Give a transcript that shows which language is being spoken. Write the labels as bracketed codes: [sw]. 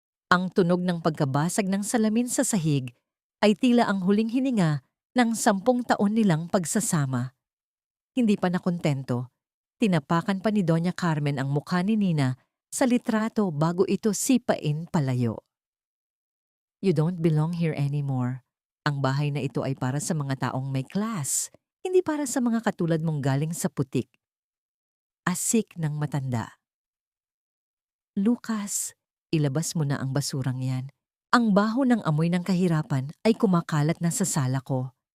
[tl] Ang tunog ng pagkabasag ng salamin sa sahig ay tila ang huling hininga ng 10 taon nilang pagsasama. Hindi pa nakontento, tinapakan pa ni Doña Carmen ang mukha ni Nina sa litrato bago ito sipain palayo. [en] You don't belong here anymore. [tl] Ang bahay na ito ay para sa mga taong may class, hindi para sa mga katulad mong galing sa putik. Asik ng matanda. Lucas, ilabas mo na ang basurang yan. Ang baho ng amoy ng kahirapan ay kumakalat na sa sala ko.